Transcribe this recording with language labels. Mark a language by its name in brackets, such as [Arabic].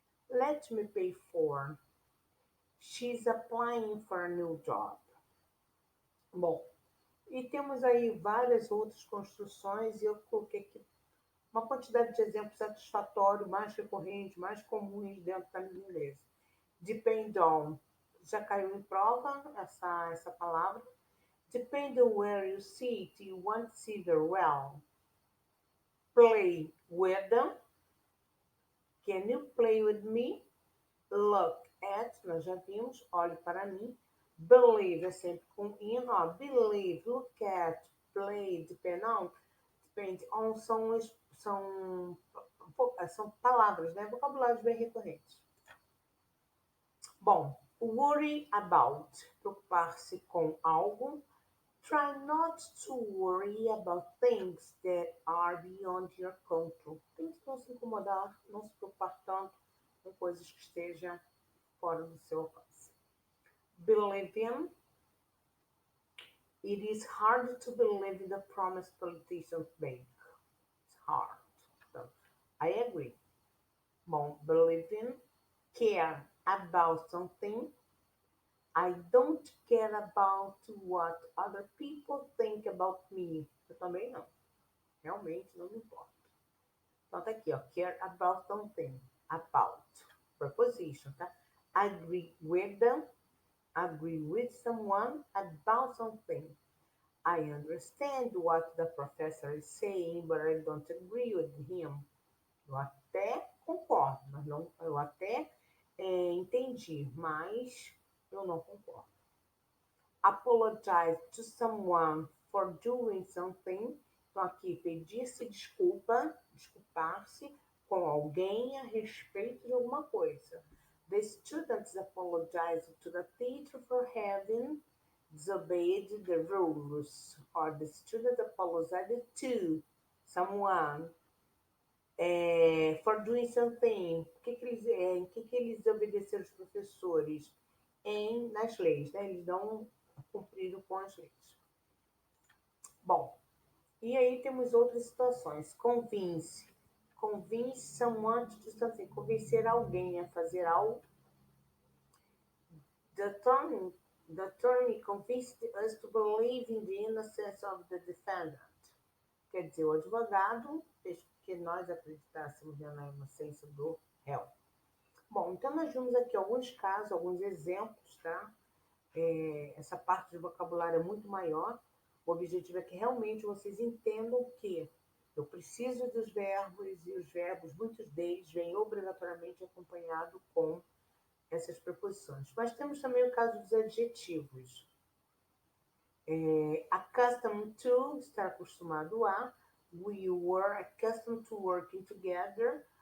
[English] Let me pay for. She's applying for a new job. [Portuguese] Bom, e temos aí várias outras construções, e eu coloquei aqui uma quantidade de exemplos satisfatórios, mais recorrentes, mais comuns dentro da língua inglesa. Depend on, já caiu em prova essa palavra. [English] Depend on where you sit, you won't see very well. Play with them. Can you play with me? [Portuguese] Look at, nós já vimos, olhe para mim. Believe é sempre com in, ó. [English] Believe, look at, play, depend on. [Portuguese] Depende on são palavras, né? Vocabulários bem recorrentes. Bom, worry about, preocupar-se com algo. [English] Try not to worry about things that are beyond your control. [Portuguese] Tente não se incomodar, não se preocupar tanto com coisas que estejam fora do seu alcance. [English] Believe in. It is hard to believe in the promise politicians make. It's hard. So, I agree. Bom, believe in. Care about something. I don't care about what other people think about me. [Portuguese] Eu também não. Realmente não me importa. Então tá aqui, ó. Care about something. About. Preposition, tá? [English] Agree with them. Agree with someone about something. I understand what the professor is saying, but I don't agree with him. [Portuguese] Eu até concordo, mas não, eu até entendi, mas eu não concordo. [English] Apologize to someone for doing something. [Portuguese] Então, aqui, pedir-se desculpa, desculpar-se com alguém a respeito de alguma coisa. [English] The students apologized to the teacher for having disobeyed the rules. Or the student apologized to someone for doing something. [Portuguese] Em que eles obedeceram os professores? Nas leis, né? Eles não cumpriram com as leis. Bom, e aí temos outras situações. [English] Convince. Convince someone to do something. [Portuguese] Convencer alguém a fazer algo. [English] The attorney convinced us to believe in the innocence of the defendant. [Portuguese] Quer dizer, o advogado fez que nós acreditássemos na inocência do réu. Bom, então nós vimos aqui alguns casos, alguns exemplos, tá? Essa parte de vocabulário é muito maior. O objetivo é que realmente vocês entendam que eu preciso dos verbos e os verbos, muitos deles, vêm obrigatoriamente acompanhado com essas preposições. Mas temos também o caso dos adjetivos. Accustomed to, estar acostumado a. [English] We were accustomed to working together.